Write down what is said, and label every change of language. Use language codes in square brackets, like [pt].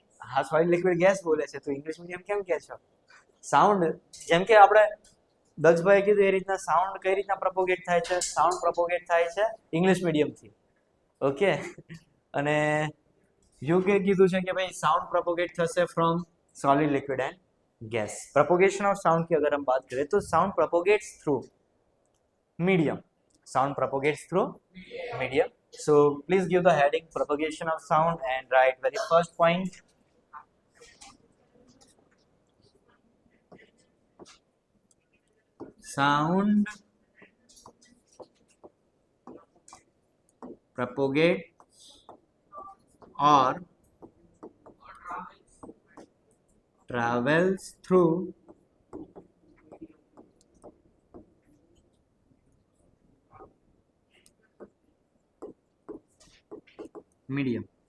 [gu] હા, solid liquid gas બોલે છે, તું ઇંગ્લિશ મીડિયમ કેમ કહે છો? સાઉન્ડ, જેમ કે આપણે દક્ષભાઈ કીધું એ રીતના સાઉન્ડ કઈ રીતના પ્રોપોગેટ થાય છે? સાઉન્ડ પ્રોપોગેટ થાય છે ઇંગ્લિશ મીડિયમથી. ઓકે, અને યુકે કીધું છે કે ભાઈ साउंड प्रोपोगेट થશે [en] From solid liquid and gas. [hi] Propagation of sound की अगर हम बात करें तो [en] Sound propagates through medium. Sound propagates through medium. So please give the heading propagation of sound and write very first point. Sound propagate or travels through medium.